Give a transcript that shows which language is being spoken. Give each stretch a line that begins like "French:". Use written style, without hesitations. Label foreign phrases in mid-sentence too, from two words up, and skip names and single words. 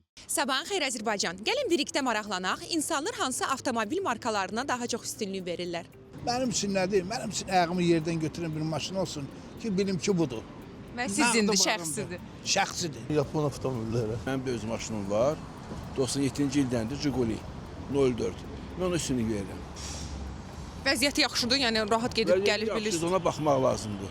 Azerbaijani: Sabahın xeyir Azərbaycan. Gəlin birlikdə maraqlanaq. İnsanlar hansı avtomobil markalarına daha çox üstünlük verirlər?
Turkish: Benim için ne değil, benim için ayağımı yerden götüren bir maşın olsun ki bilim ki budur.
Azerbaijani: Və sizindir, şəxsidir. Şəxsidir. Yapon avtomobilləri. Mənim də öz maşınım var. 97-ci ildəndir Jiguli 04. Mən ona üstünlük verirəm. Vəziyyəti yaxşıdır, yəni rahat gedib gəlir Yaxşıdır, bilirsiniz. ona baxmaq lazımdır.